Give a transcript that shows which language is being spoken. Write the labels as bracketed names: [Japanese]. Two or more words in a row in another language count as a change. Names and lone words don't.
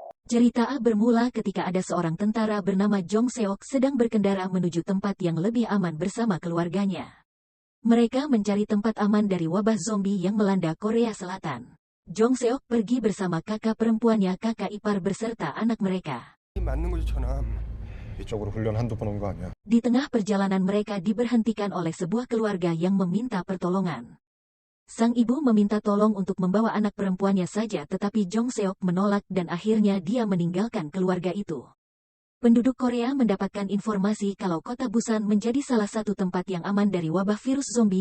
[Indonesian] Cerita bermula ketika ada seorang tentara bernama Jong Seok sedang berkendara menuju tempat yang lebih aman bersama keluarganya. Mereka mencari tempat aman dari wabah zombie yang melanda Korea Selatan. Jong Seok pergi bersama kakak perempuannya, kakak ipar beserta anak mereka. [Korean] 이쪽으로 훈련 한두 번 온 거 아니야? [Indonesian] Di tengah perjalanan mereka diberhentikan oleh sebuah keluarga yang meminta pertolongan. Sang ibu meminta tolong untuk membawa anak perempuannya saja, tetapi Jong Seok menolak dan akhirnya dia meninggalkan keluarga itu. Penduduk Korea mendapatkan informasi kalau kota Busan menjadi salah satu tempat yang aman dari wabah virus zombie.